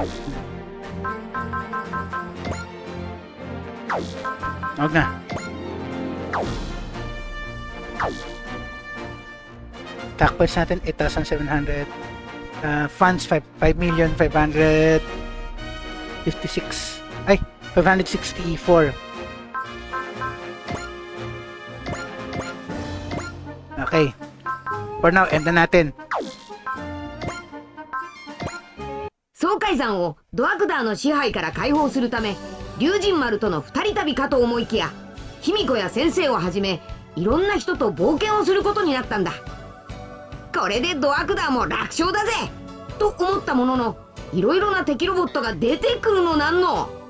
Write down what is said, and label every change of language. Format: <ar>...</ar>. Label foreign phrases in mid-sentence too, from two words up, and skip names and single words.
<tl>Huwag na.</tl> <en>Attack points</en> <tl>natin 8,700. Funds 5,556,000. Ay, 564. Okay.</tl> <en>For now,</en> <tl>end na natin.</tl> <ja>総海山をドアクダーの支配から解放するため龍神丸との二人旅かと思いきや卑弥呼や先生をはじめいろんな人と冒険をすることになったんだ。これでドアクダーも楽勝だぜと思ったもののいろいろな敵ロボットが出てくるのなんの。</ja>